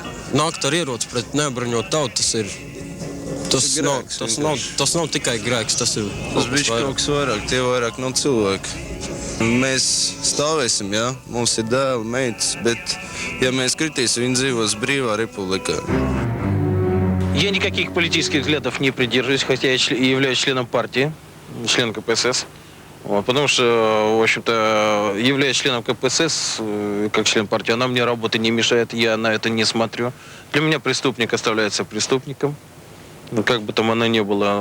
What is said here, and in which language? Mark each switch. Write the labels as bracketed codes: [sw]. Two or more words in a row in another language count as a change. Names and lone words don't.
[lv] Nākt ar ieroci pret neapbruņotu tautu, tas nav tikai grēks, tas ir kaut kas vairāk, tie vairāk nav cilvēki. Mēs stāvēsim, mums ir dēli, meitas, bet ja mēs kritīsim, viņi dzīvos brīvā republikā. [ru] Я никаких политических взглядов не придерживаюсь, хотя я являюсь членом партии, членом КПСС. Потому что, в общем-то, являясь членом КПСС, как член партии, она мне работы не мешает, я на это не смотрю. Для меня преступник оставляется преступником, как бы там оно ни было.